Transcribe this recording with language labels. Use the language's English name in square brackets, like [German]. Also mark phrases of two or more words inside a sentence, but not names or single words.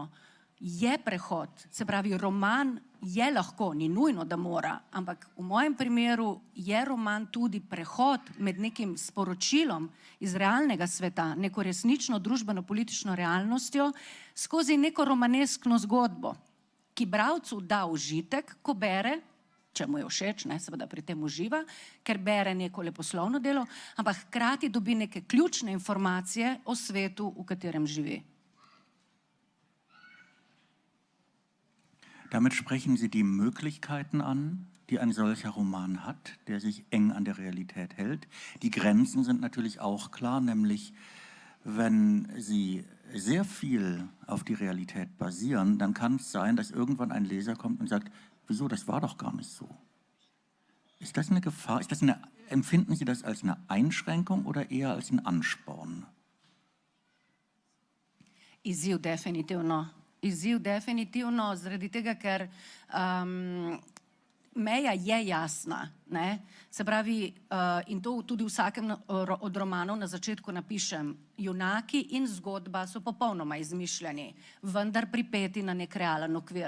[Slovenian] Je prehod, se pravi, roman je lahko, ni nujno, da mora, ampak v mojem primeru je roman tudi prehod med nekim sporočilom iz realnega sveta, neko resnično družbeno-politično realnostjo, skozi neko romaneskno zgodbo, ki bralcu da užitek, ko bere, če mu je všeč, seveda pri tem uživa, ker bere neko leposlovno delo, ampak hkrati dobi neke ključne informacije o svetu, v katerem živi. [German] Damit sprechen Sie die Möglichkeiten an, die ein solcher Roman hat, der sich eng an der Realität hält. Die Grenzen sind natürlich auch klar, nämlich wenn Sie sehr viel auf die Realität basieren, dann kann es sein, dass irgendwann ein Leser kommt und sagt, wieso, das war doch gar nicht so. Ist das eine Gefahr? Empfinden Sie das als eine Einschränkung oder eher als ein Ansporn? [Slovenian] Izziv definitivno. Izziv definitivno, zaradi tega, ker meja je jasna. Se pravi, in to tudi v vsakem od romanov na začetku napišem, junaki in zgodba so popolnoma izmišljeni, vendar pripeti na nek realen okvir.